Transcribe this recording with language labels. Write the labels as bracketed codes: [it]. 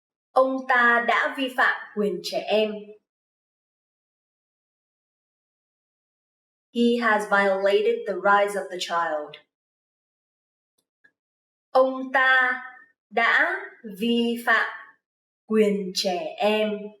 [vi] Ông ta đã vi phạm quyền trẻ em. [en] He has violated the rights of the child. [vi] Ông ta đã vi phạm quyền trẻ em.